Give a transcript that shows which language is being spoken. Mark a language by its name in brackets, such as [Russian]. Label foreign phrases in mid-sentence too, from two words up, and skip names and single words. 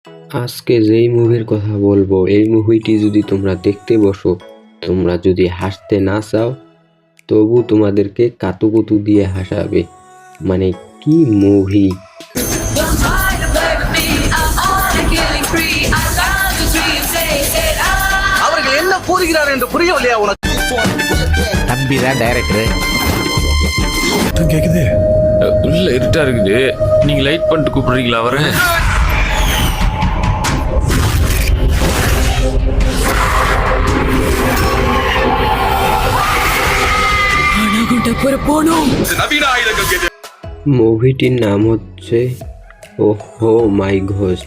[Bangla] আজকে যেই মুভির কথা বলবো এই মুভিটি যদি তোমরা দেখতে বসো, তোমরা যদি হাসতে না চাও তবু তোমাদেরকে কাতুকুতু দিয়ে হাসাবে। মানে কি মুভি! [Tamil] அவர்கள் என்ன கூறுகிறார் என்று புரியவில்லையா உனக்கு? தம்பி தான் டைரக்டர். கேக்குது. உள்ள இருட்டா இருக்குது, நீங்க லைட் பண்ணிட்டு கூப்பிடுறீங்களா அவரை? [Bangla] মুভিটির নাম হচ্ছে ওহো মাই ঘোস্ট।